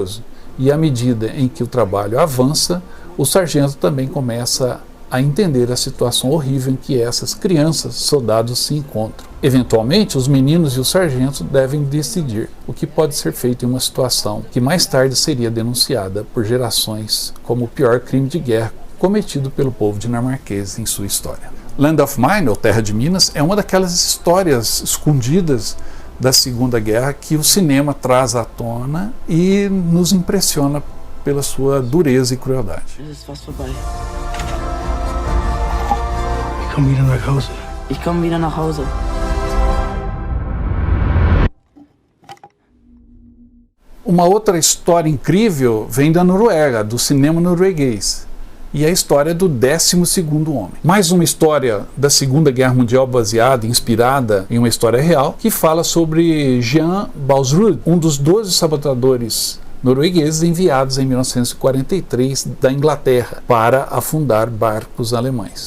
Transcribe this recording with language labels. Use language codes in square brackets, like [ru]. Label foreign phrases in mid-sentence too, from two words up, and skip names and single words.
[pt] E à medida em que o trabalho avança, o sargento também começa a entender a situação horrível em que essas crianças soldados se encontram. Eventualmente, os meninos e os sargentos devem decidir o que pode ser feito em uma situação que mais tarde seria denunciada por gerações como o pior crime de guerra cometido pelo povo dinamarquês em sua história. Land of Mine, ou Terra de Minas, é uma daquelas histórias escondidas da Segunda Guerra que o cinema traz à tona e nos impressiona pela sua dureza e crueldade. [de] Ich komme wieder nach Hause. [pt] Uma outra história incrível vem da Noruega, do cinema norueguês, e a história do 12º Homem. Mais uma história da Segunda Guerra Mundial baseada, inspirada em uma história real, que fala sobre Jan Balsrud, um dos 12 sabotadores noruegueses enviados em 1943 da Inglaterra para afundar barcos alemães.